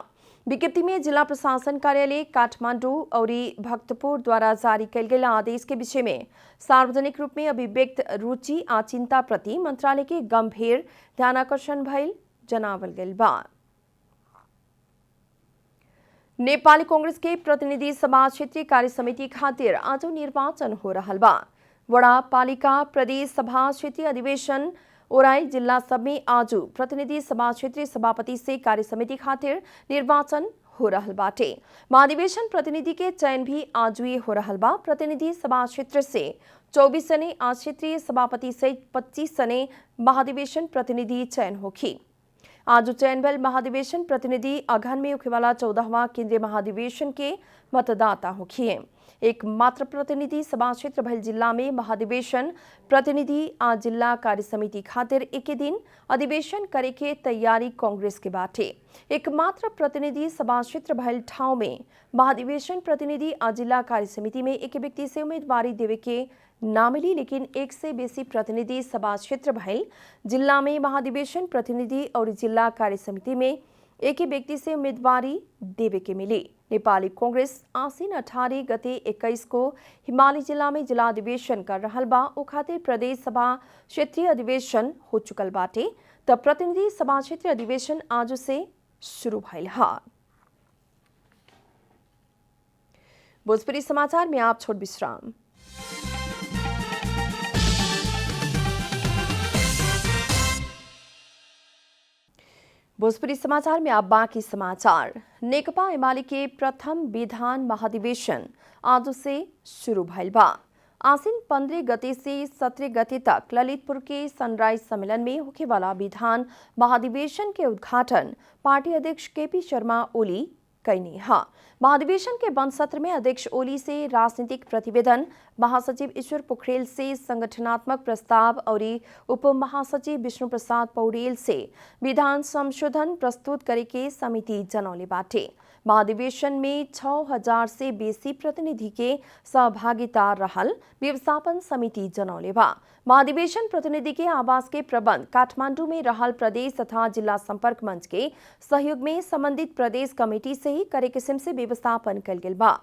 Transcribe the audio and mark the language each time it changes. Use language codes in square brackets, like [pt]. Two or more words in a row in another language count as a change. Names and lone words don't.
[bho] विज्ञप्ति में जिला प्रशासन कार्यालय काठमांडू और भक्तपुर द्वारा जारी कैल गेल आदेश के विषय में सार्वजनिक रूप में अभिव्यक्त रुचि आ चिंता प्रति मंत्रालय के गंभीर ध्यानाकर्षण भइल जनावल गेल बा। नेपाली कांग्रेस के प्रतिनिधि सभा क्षेत्रीय कार्य समिति खातिर आज निर्वाचन हो रहा बा। वडा पालिका प्रदेश सभा क्षेत्रीय अधिवेशन ओराई जिला सब में आज प्रतिनिधि सभा क्षेत्रीय सभापति से कार्य समिति खातिर निर्वाचन हो रहा बाटे। महाधिवेशन प्रतिनिधि के चयन भी आज ही हो रहा बा। प्रतिनिधि सभा क्षेत्र से 24 जने आज क्षेत्रीय सभापति सहित 25 जने महाधिवेशन प्रतिनिधि चयन होखी। आज चयन भल महाधिवेशन प्रतिनिधि अगहन में होखेवाला 14वां केंद्रीय महाधिवेशन के मतदाता होखिए। एक मात्र प्रतिनिधि सभा क्षेत्र भल जिला में महाधिवेशन प्रतिनिधि आज जिला कार्य समिति खातिर एक दिन अधिवेशन करे के तैयारी कांग्रेस के बाटे। एक मात्र प्रतिनिधि सभा क्षेत्र भल ठाव में महाधिवेशन प्रतिनिधि आज जिला कार्य समिति में एक व्यक्ति से उम्मीदवारी देवे के ना मिली, लेकिन एक से बेसी प्रतिनिधि सभा क्षेत्र भल जिला में महाधिवेशन प्रतिनिधि और जिला कार्य समिति में एक ही व्यक्ति से उम्मीदवारी देवे के मिली। नेपाली कांग्रेस आसीन 18 गते 21 को हिमालय जिला में जिला अधिवेशन कर रहल बा। ओ खातिर प्रदेश सभा क्षेत्रीय अधिवेशन हो चुकल बाटे। तब प्रतिनिधि सभा क्षेत्रीय अधिवेशन आज से शुरू भइल हा। भोजपुरी समाचार में आप छोड़ विश्राम। भोजपुरी समाचार में आप बाकी समाचार। नेकपा एमाले के प्रथम विधान महाधिवेशन आज से शुरू भइल बा। आसीन 15 गते से 17 गते तक ललितपुर के सनराइज सम्मेलन में होखेवाला विधान महाधिवेशन के उद्घाटन पार्टी अध्यक्ष केपी शर्मा ओली कैनी हा। महाधिवेशन के बंद सत्र में अध्यक्ष ओली से राजनीतिक प्रतिवेदन, महासचिव ईश्वर पोखरेल से संगठनात्मक प्रस्ताव और उप महासचिव विष्णु प्रसाद पौडेल से विधान संशोधन प्रस्तुत करे के समिति जनौले बाटे। महाधिवेशन में 6000 से बेसी प्रतिनिधि के सहभागिता रहल व्यवस्थापन समिति जनौले बा। महाधिवेशन प्रतिनिधि के आवास के प्रबंध काठमांडू में रहल प्रदेश तथा जिला संपर्क मंच के सहयोग में संबंधित प्रदेश कमेटी से ही करे किस्म से व्यवस्थापन कल गेल बा।